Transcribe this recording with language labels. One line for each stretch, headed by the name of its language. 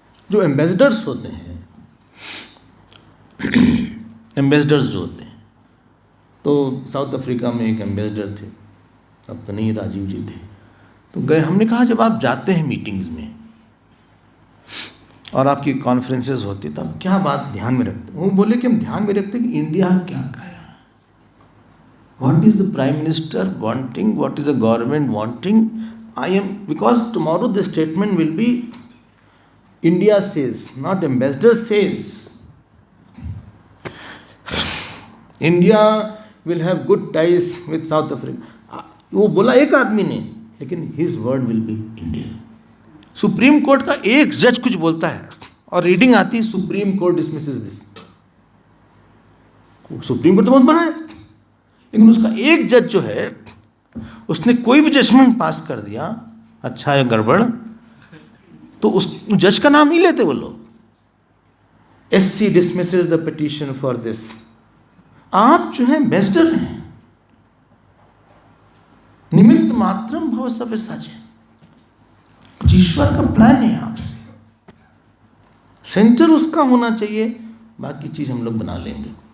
Hindi: जो एम्बेसडर्स होते हैं, एम्बेसडर्स जो होते हैं, तो साउथ अफ्रीका में एक एम्बेसडर थे, अब तो नहीं, राजीव जी थे, तो गए। हमने कहा जब आप जाते हैं मीटिंग्स में और आपकी कॉन्फ्रेंसेस होती है, तो आप क्या बात ध्यान में रखते हैं? वो बोले कि हम ध्यान में रखते हैं कि इंडिया क्या कह रहा है,
English: What is the Prime Minister wanting? What is the government wanting? Because tomorrow the statement will be India says, not ambassador says. India will have good ties with South Africa.
Hindi: वो बोला एक आदमी ने, लेकिन
English: his word will be India.
Hindi: Supreme court का एक जज कुछ बोलता है और रीडिंग आती है
English: Supreme court dismisses this.
Hindi: Supreme court तो बहुत बड़ा है, लेकिन उसका एक जज जो है उसने कोई भी जजमेंट पास कर दिया अच्छा या गड़बड़, तो उस जज का नाम नहीं लेते वो लोग.
English: SC dismisses the petition for this.
Hindi: आप जो है एम्बेसडर हैं,
Sanskrit: निमित्त मात्रम भव सव्य साचे.
Hindi: ईश्वर का प्लान है आपसे, सेंटर उसका होना चाहिए, बाकी चीज हम लोग बना लेंगे.